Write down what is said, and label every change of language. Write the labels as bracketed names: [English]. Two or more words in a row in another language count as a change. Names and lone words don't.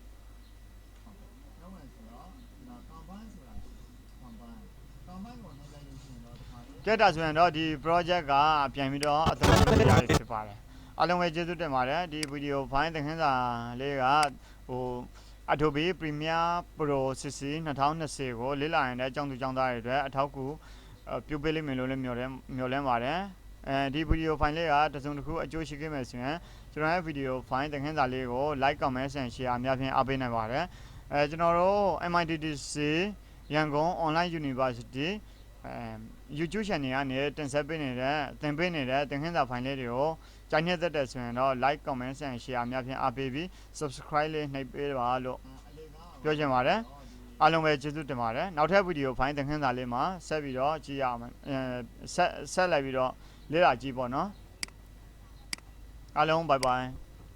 [Burmese] ကဲဒါဆိုရင်တော့ဒီ project ကပြန်ပြီးတော့အသုံးပြုရဖြစ်ပါတယ်အားလုံးပဲကျေးဇူးတင်ပါတယ်ဒီ [English] video file [Burmese] သင်ခန်းစာလေးကAdobe Premiere Pro CC 2020ကိုလေ့လာရတဲ့အကြောင်းသူ ကျောင်းသားတွေအတွက်အထောက်အကူပြုပေးလိမ့်မယ်လို့လည်းမျှော်လင့်ပါတယ်ဒီ [English] video file [Burmese] လေးကတစုံတစ်ခုအကျိုးရှိခဲ့မယ်ဆိုရင်ကျွန်တော်ရဲ့ video file သင်ခန်းစာလေးကို [English] like comment and share [Burmese] အများဖြင့်အားပေးနိုင်ပါတယ်ကျွန်တော်တို့ MITDC ရန် ကုန် Online University YouTube channel ကနေတင်ဆက်ပေးနေတဲ့သင်ပေးနေတဲ့သင်ခန်းစာ file လေးတွေကိုကြိုက်နေတဲ့ဆိုရင်တော့ [English] like comment and share [Burmese] အများဖြင့်အားပေးပြီး subscribe လေးနှိပ်ပေးပါလို့ပြောချင်ပါတယ်အားလုံးပဲကျေးဇူးတင်ပါတယ်နောက်ထပ် [English] video file [Burmese] သင်ခန်းစာလေးမှာဆက်ပြီးတော့ကြည့်ရအောင်ဆက်လိုက်ပြီးတော့လေ့လာကြည့်ပေါ့နော်အားလုံး [English] bye bye